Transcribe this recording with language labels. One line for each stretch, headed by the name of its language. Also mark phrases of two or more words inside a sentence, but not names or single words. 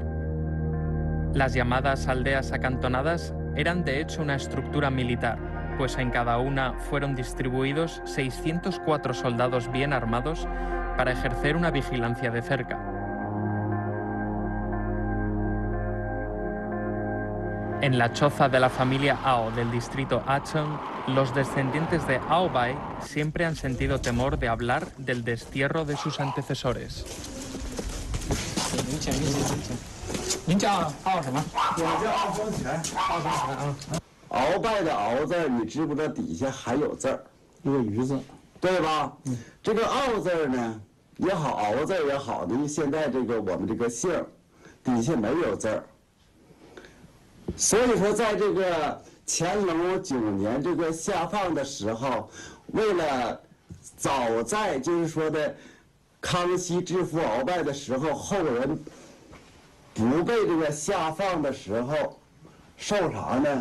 Spanish: Las llamadas aldeas acantonadas eran de hecho una estructura militar, pues en cada una fueron distribuidos 604 soldados bien armados para ejercer una vigilancia de cerca. En la choza de la familia Ao del distrito Achong, los descendientes de Ao Bai siempre han sentido temor de hablar del destierro de sus antecesores.
Chinese: 鳌拜的鳌字，你知不知道底下还有字儿？一个鱼字，对吧？这个傲字呢也好，鳌字也好呢，现在这个我们这个姓底下没有字儿，所以说在这个乾隆9年这个下放的时候，为了早在就是说的康熙制服鳌拜的时候，后人不被这个下放的时候，受啥呢？